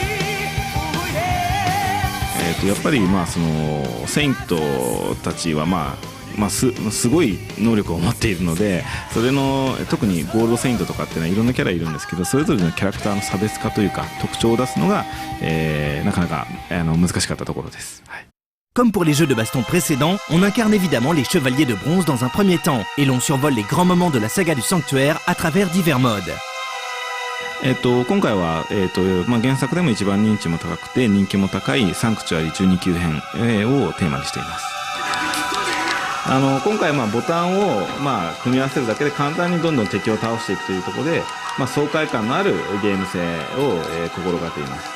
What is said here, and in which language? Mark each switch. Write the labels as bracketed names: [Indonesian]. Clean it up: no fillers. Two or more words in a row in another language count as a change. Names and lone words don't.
[Japanese] やっぱりセイントたちはすごい能力を持っているので、それの特にゴールドセイントとかっていうのはいろんなキャラいるんですけど、それぞれのキャラクターの差別化というか特徴を出すのが、なかなか難しかったところです。 [French] Comme pour les jeux de baston précédents, on incarne évidemment les chevaliers de bronze dans un premier temps, et l'on survole les grands moments de la saga du sanctuaire à travers divers modes. [Japanese] 今回は、原作でも一番認知も高くて人気も高いサンクチュアリ12級編、をテーマにしています。今回ボタンを組み合わせるだけで簡単にどんどん敵を倒していくというところで、爽快感のあるゲーム性を、心がけています。